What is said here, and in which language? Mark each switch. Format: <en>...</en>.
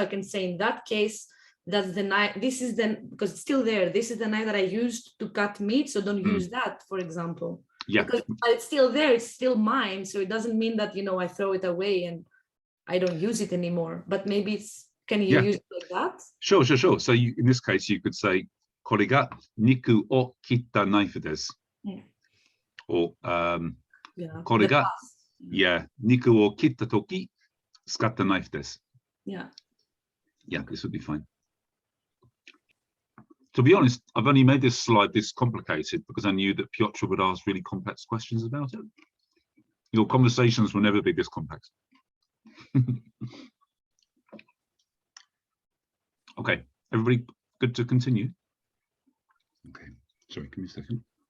<en>So I can say in that case, that's the knife, this is the, because it's still there, this is the knife that I used to cut meat, so don't use that, for example. Yeah. Because it's still there, it's still mine. So it doesn't mean that, you know, I throw it away and I don't use it anymore. But maybe it's, can you use it like that? Sure. So you, in this case, you could say,</en> <ja>これが肉を切ったナイフです。</ja> <en>Or</en> <ja>これが肉を切ったとき使ったナイフです。</ja> <en>Yeah, this would be fine. To be honest, I've only made this slide this complicated because I knew that Piotr would ask really complex questions about it. Your conversations will never be this complex. Okay, everybody good to continue? Okay, sorry, give me a second.</en>